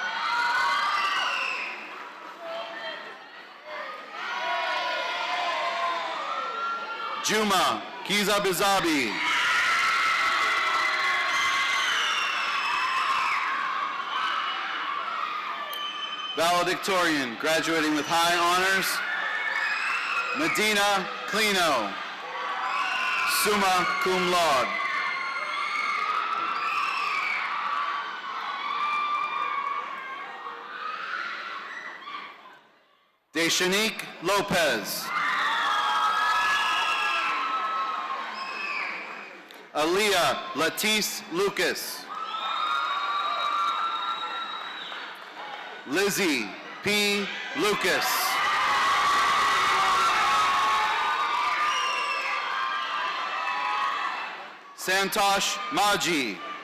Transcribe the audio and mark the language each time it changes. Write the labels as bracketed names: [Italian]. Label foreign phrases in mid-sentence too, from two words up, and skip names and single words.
[English] Juma Kiza Bizabi. Valedictorian, graduating with high honors, Medina Clino, [Latin] summa cum laude. [English] Deshanique Lopez. Aaliyah Latice Lucas. Lizzie P. Lucas. Santosh Maji.